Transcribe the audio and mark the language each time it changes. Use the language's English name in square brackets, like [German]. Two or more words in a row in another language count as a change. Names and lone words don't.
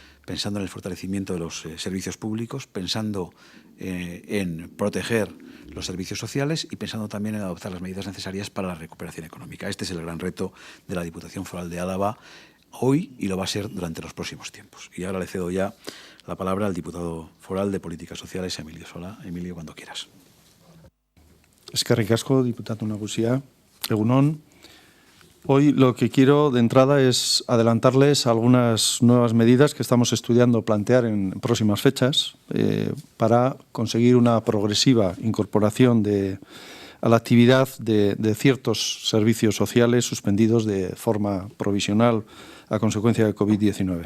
[Spanish] pensando en el fortalecimiento de los servicios públicos, pensando en proteger los servicios sociales y pensando también en adoptar las medidas necesarias para la recuperación económica. Este es el gran reto de la Diputación Foral de Álava hoy y lo va a ser durante los próximos tiempos. Y ahora le cedo ya la palabra al diputado foral de Políticas Sociales, Emilio Sola. Emilio, cuando quieras. [Basque] Eskerrik asko, diputado Nagusia. Egunon. [Spanish] Hoy lo que quiero de entrada es adelantarles algunas nuevas medidas que estamos estudiando plantear en próximas fechas para conseguir una progresiva incorporación a la actividad de ciertos servicios sociales suspendidos de forma provisional a consecuencia de COVID-19.